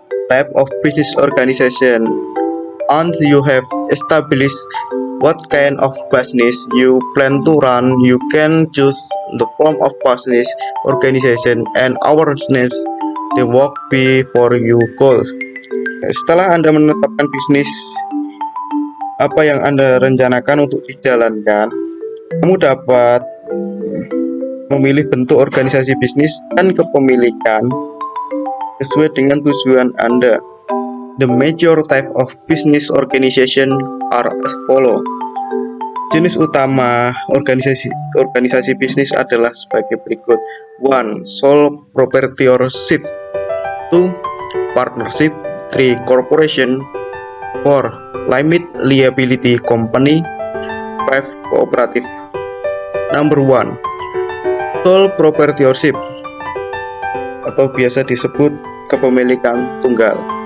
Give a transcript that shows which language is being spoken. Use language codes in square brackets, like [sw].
[en] Type of business organization. Once you have established what kind of business you plan to run, you can choose the form of business organization and awareness the work before you goals. [id] Setelah Anda menetapkan bisnis apa yang Anda rencanakan untuk dijalankan, kamu dapat memilih bentuk organisasi bisnis dan kepemilikan sesuai dengan tujuan Anda. [en] The major type of business organization are as follow. [id] Jenis utama organisasi bisnis adalah sebagai berikut. [en] 1. Sole proprietorship. 2. Partnership. 3. Corporation. 4. Limited liability company. 5. Cooperative. Number 1. [id] Sole proprietorship atau biasa disebut kepemilikan tunggal.